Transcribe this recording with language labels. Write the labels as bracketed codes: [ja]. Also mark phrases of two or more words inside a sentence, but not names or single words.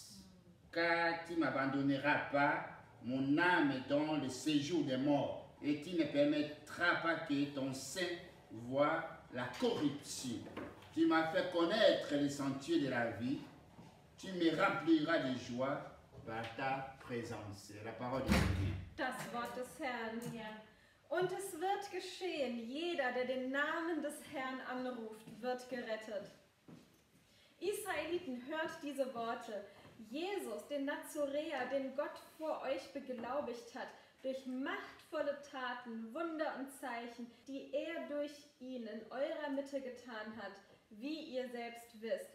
[fr] Car tu ne m'abandonneras pas, mon âme dans le séjour des morts, et tu ne permettras pas que ton sein voie la corruption. Tu m'as fait connaître les sentiers de la vie, tu me rempliras de joie par ta présence. La parole de Dieu. [de] Das Wort des Herrn. Ja. Und es wird geschehen, jeder, der den Namen des Herrn anruft, wird gerettet. Israeliten, hört diese Worte. Jesus, den Nazoräer, den Gott vor euch beglaubigt hat, durch machtvolle Taten, Wunder und Zeichen, die er durch ihn in eurer Mitte getan hat, wie ihr selbst wisst.